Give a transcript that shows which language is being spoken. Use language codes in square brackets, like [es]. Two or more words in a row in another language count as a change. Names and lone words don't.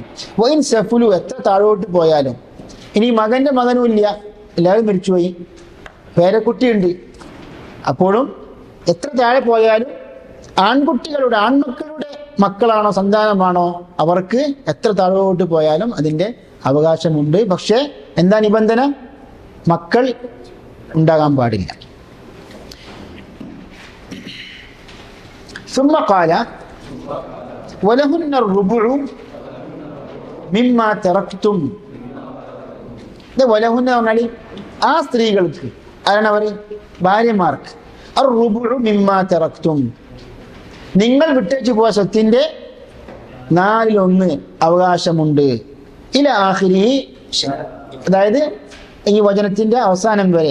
[ar] وإن سفلوا, [ml] എത്ര താഴോട്ട് പോയാലും, ഇനി മകന്റെ മകനും ഇല്ല, എല്ലാവരും മരിച്ചുപോയി, പേരക്കുട്ടിയുണ്ട്, അപ്പോഴും എത്ര താഴെ പോയാലും ആൺമക്കളുടെ മക്കളാണോ സന്താനമാണോ അവർക്ക് എത്ര താഴോട്ട് പോയാലും അതിൻ്റെ അവകാശമുണ്ട്. പക്ഷേ എന്താ നിബന്ധന? മക്കൾ ഉണ്ടാകാൻ പാടില്ല. [ar] ثم قال ولهن الربع مما تركتم. [ml] വലഹുന്ന പറഞ്ഞാൽ ആ സ്ത്രീകൾക്ക്, ആരാണ് അവർ? ഭാര്യമാർക്ക്. [ar] الربع مما تركتم, [ml] നിങ്ങൾ വിട്ടേച്ചു പോയ സ്വത്തിന്റെ 4/1 അവകാശമുണ്ട്. [ar] إلى آخره, [ml] അതായത് ഈ വചനത്തിന്റെ അവസാനം വരെ.